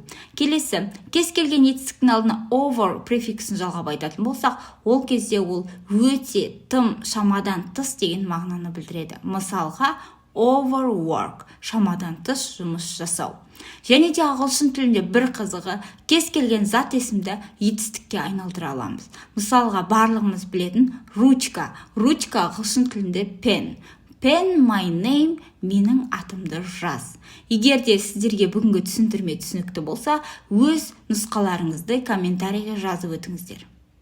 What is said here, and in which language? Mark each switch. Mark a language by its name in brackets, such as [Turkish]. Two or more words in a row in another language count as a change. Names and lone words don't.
[Kazakh] Келесі, кез келген етістіктің алдына over префиксін жалғап айтатын болсақ, ол кезде ол өте, тым, шамадан тыс деген мағынаны білдіреді. Мысалға, overwork шамадан тыс жұмыс жасау. Және де ағылшын тілінде бір қызығы, кез келген зат есімді етістікке айналдыра аламыз. Мысалға, барлығымыз білетін ручка. Ручка ағылшын тілінде pen. [English] Pen my name, [Kazakh] менің атымды жаз. Егер де сіздерге бүгінгі түсіндірме түсінікті болса, өз нұсқаларыңызды комментарийге жазып өтіңіздер.